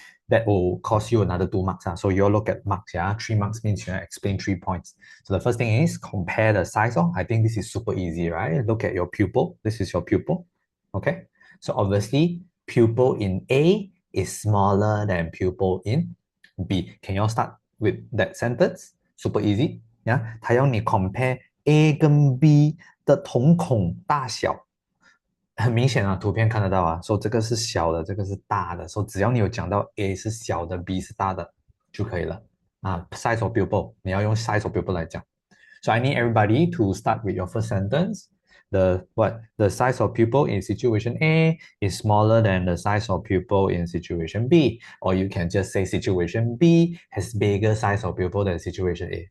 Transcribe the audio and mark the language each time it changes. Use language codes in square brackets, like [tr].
[en] That will cost you another 2 marks. So you all look at marks, yeah. 3 marks means you explain 3 points. So the first thing is compare the size. I think this is super easy, right? Look at your pupil. This is your pupil. Okay. So obviously, pupil in A is smaller than pupil in B. Can you all start with that sentence? Super easy. Yeah. [zh] 它要你 compare A 跟 B 的瞳孔大小。很明显啊，图片看得到啊，说这个是小的，这个是大的，说只要你有讲到 A 是小的，B 是大的就可以了啊。 [en] Size of pupil， [zh] 你要用 [en] size of pupil [zh] 来讲。 [en] So I need everybody to start with your first sentence. The size of pupil in situation A is smaller than the size of pupil in situation B, or you can just say situation B has bigger size of pupil than situation A.